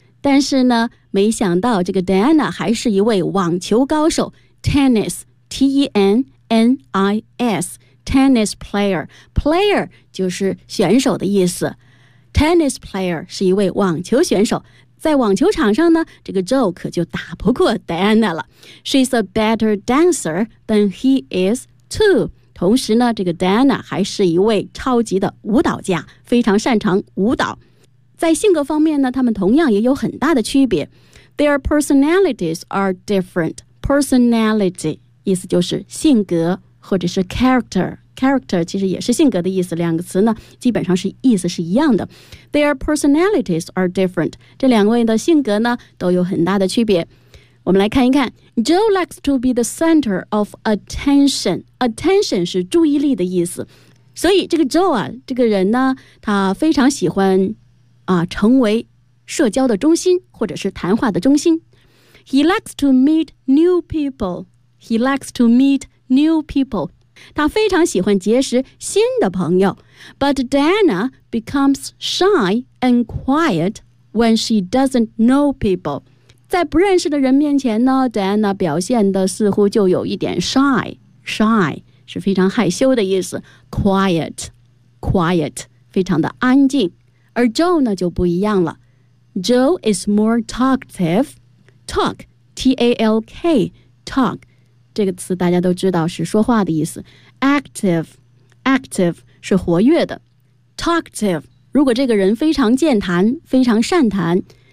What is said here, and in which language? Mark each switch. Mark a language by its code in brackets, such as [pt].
[zh] 但是呢没想到这个 Diana 还是一位网球高手 [en] tennis, T-E-N-N-I-S, tennis player. [zh] Player 就是选手的意思。 [en] Tennis player [zh] 是一位网球选手。在网球场上呢这个 Joe 可就打不过 Diana 了。 [en] She's a better dancer than he is too. [zh] 同时呢这个 Diana 还是一位超级的舞蹈家，非常擅长舞蹈。在性格方面呢他们同样也有很大的区别。 [en] Their personalities are different. Personality, [zh] 意思就是性格或者是 character. Character 其实也是性格的意思，两个词呢基本上是意思是一样的。 [en] Their personalities are different. [zh] 这两位的性格呢都有很大的区别。我们来看一看 [en] Joe likes to be the center of attention. [zh] Attention 是注意力的意思。所以这个 Joe 啊这个人呢他非常喜欢啊成为社交的中心或者是谈话的中心。 [en] He likes to meet new people. He likes to meet new people. [zh] 他非常喜欢结识新的朋友。 [en] But Diana becomes shy and quiet when she doesn't know people. [zh] 在不认识的人面前呢 Diana 表现的似乎就有一点 shy shy 是非常害羞的意思 quiet quiet 非常的安静而 Joe 呢就不一样了 [en] Joe is more talkative [zh] talk T-A-L-K talk 这个词大家都知道是说话的意思 active active 是活跃的 talkative 如果这个人非常健谈非常善谈